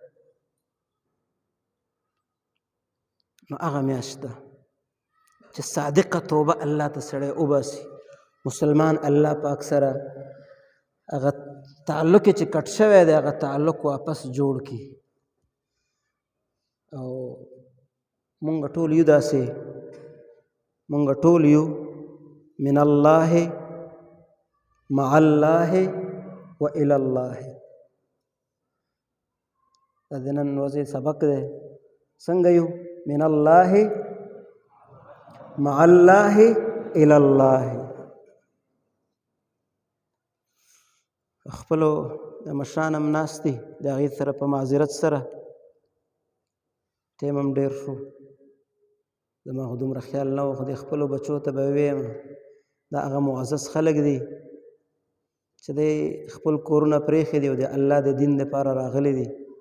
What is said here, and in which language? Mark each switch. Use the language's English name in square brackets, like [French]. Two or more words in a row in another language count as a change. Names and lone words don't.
[Pashto] نو هغه میاشت ده چې صادقه توبه الله ته سړی وباسي مسلمان الله پاک سره هغه تعلق چې کټ شوی دی هغه تعلق واپس جوړ کړي. او مونږ ټول یو داسې مونږ ټول یو [Arabic] من الله مع الله و الى الله. [Pashto] دا د نن ورځې سبق دی څنګه یو [Arabic] من الله مع الله الى الله. [Pashto] خپلو د مشران هم ناست دي د هغې سره په معذرت سره ټیم هم ډېر شو زما خو دومره خیال نه و خو د خپلو بچو ته به ویم دا هغه معزز خلک دي چې دی خپل کورونه پرېښي دي او د الله د دین دپاره راغلي دي.